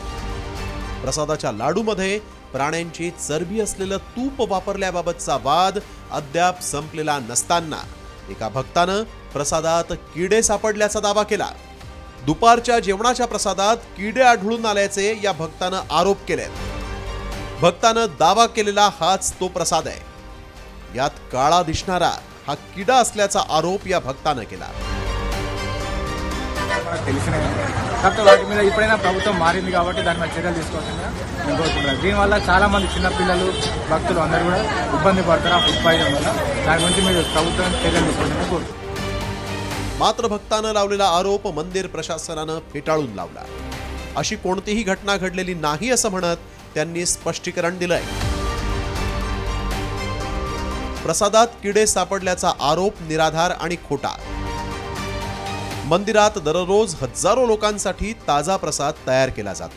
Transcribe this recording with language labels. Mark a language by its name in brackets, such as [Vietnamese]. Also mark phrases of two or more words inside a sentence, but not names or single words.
[Marathi] प्रसादाच्या लाडूमध्ये प्राण्यांची चरबी असलेलं तूप वापरल्याबाबतचा वाद अद्याप संपलेला नसताना एका भक्तानं प्रसादात किडे सापडल्याचा दावा केला। दुपारच्या जेवणाच्या प्रसादात किडे आढळून आल्याचे या भक्तानं आरोप केलेत। भक्तानं दावा केलेला हाच तो प्रसाद आहे। यात काळा दिसणारा हा किडा असल्याचा आरोप या भक्तानं केला। [Telugu] ప్రభుత్వం మారింది కాబట్టి దాని మీద చర్యలు తీసుకోవాలని నేను కోరుకుంటున్నాను। దీనివల్ల చాలా మంది చిన్న పిల్లలు భక్తులు అందరూ కూడా ఇబ్బంది పడతారు ఆ [English] food poison [Telugu] వల్ల। దాని గురించి మీరు ప్రభుత్వం చర్యలు తీసుకోవాలని కోరుకుంటున్నాను। [Marathi] मात्र भक्तानं लावलेला आरोप मंदिर प्रशासनानं फेटाळून लावला। अशी कोणतीही घटना घडलेली नाही असं म्हणत त्यांनी स्पष्टीकरण दिलंय। प्रसादात किडे सापडल्याचा आरोप निराधार आणि खोटा। मंदिरात दररोज हजारो लोकांसाठी ताजा प्रसाद तयार केला जातो।